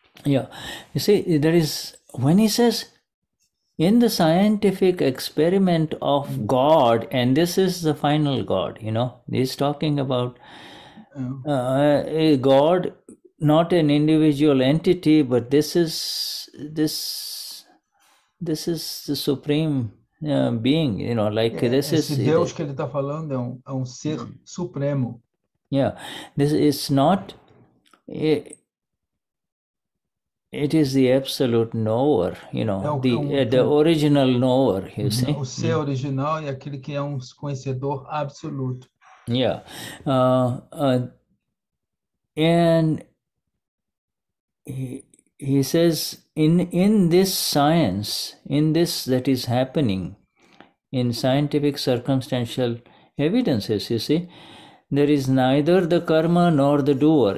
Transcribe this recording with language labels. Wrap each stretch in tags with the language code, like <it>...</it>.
<en>Yeah, you see, there is, when he says, in the scientific experiment of God, and this is the final God, he's talking about a God, not an individual entity, but this is the supreme being, this is...</en> <pt>Esse Deus que ele está falando é um ser supremo.</pt> <en>Yeah, this is not... It is the absolute knower, the original knower, you see.</en> <pt>O ser original é aquele que é conhecedor absoluto.</pt> <en>Yeah. And he says, in this science, in this that is happening, in scientific circumstantial evidences, you see, there is neither the karma nor the doer.</en>